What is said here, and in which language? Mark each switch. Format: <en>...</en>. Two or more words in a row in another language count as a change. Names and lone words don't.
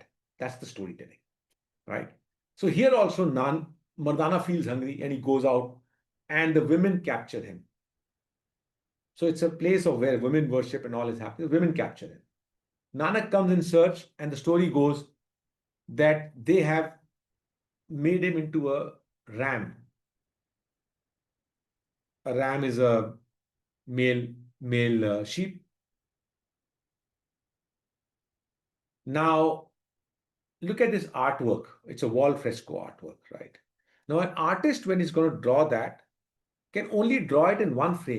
<en>That's the storytelling, right? So here also Mardana feels hungry and he goes out and the women capture him. So it's a place of where women worship and all is happening. Women capture him. Nanak comes in search, and the story goes that they have made him into a ram. A ram is a male sheep. Now, look at this artwork. It's a wall fresco artwork, right? Now, an artist, when he's going to draw that, can only draw it in one frame.</en>